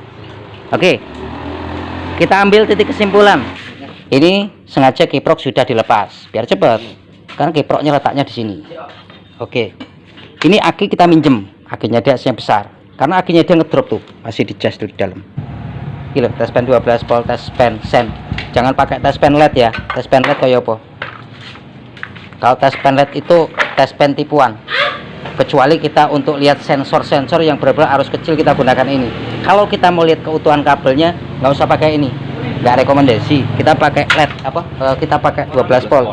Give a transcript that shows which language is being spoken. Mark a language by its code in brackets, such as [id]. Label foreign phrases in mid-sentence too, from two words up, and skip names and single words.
[id] Oke, kita ambil titik kesimpulan. Ini sengaja kiprok sudah dilepas biar cepat, karena kiproknya letaknya di sini. Oke, ini aki kita minjem, akinya dia yang besar, karena akinya dia ngedrop tuh, masih di jas tuh di dalam. Gila, testpen 12 volt, testpen sen. Jangan pakai testpen LED ya. Testpen LED kayak apa? Kalau testpen LED itu testpen tipuan. Kecuali kita untuk lihat sensor-sensor yang benar-benar arus kecil kita gunakan ini. Kalau kita mau lihat keutuhan kabelnya, nggak usah pakai ini. Nggak rekomendasi. Kita pakai LED apa? Kita pakai 12 volt.